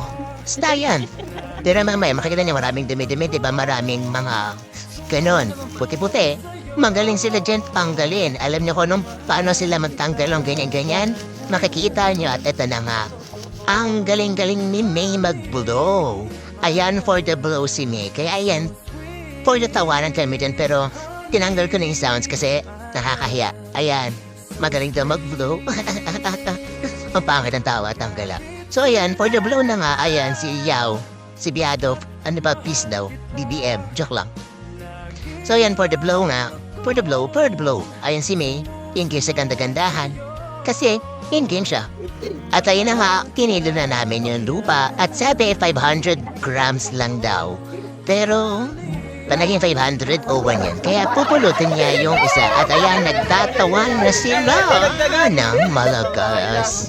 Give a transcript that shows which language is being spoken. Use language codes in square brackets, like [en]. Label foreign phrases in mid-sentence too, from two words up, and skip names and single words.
[tl] Basta yan. Pero mamaya makikita niya maraming dumi-dumi, diba? Maraming mga ganon. Puti-puti. Magaling sila dyan tanggalin. Alam niyo kung paano sila magtanggal ng ganyan-ganyan? Makikita niyo at eto na nga. Ang galing-galing ni May mag-blow. Ayan [en] for the blow [tl] si May. Kaya ayan, [en] for the [tl] tawanan kami dyan. Pero tinanggal ko na yung sounds kasi nakakahiya. Ayan. Magaling daw mag-blow. Ang pangit ang tawa, tanggala. So ayan, [en] for the blow [tl] na nga, ayan, si Yao, si Biado, peace daw, BBM, joke lang. So ayan, [en] for the blow [tl] nga, [en] for the blow, [tl] ayan si May, in-game sa ganda-gandahan. Kasi, in-game siya. At ayan na nga, kinilo na namin yung lupa, at sabi 500 grams lang daw. Pero, naging 500 o 1 yan. Kaya pupulutin niya yung isa. At ayan, nagtatawan na sila ng malakas.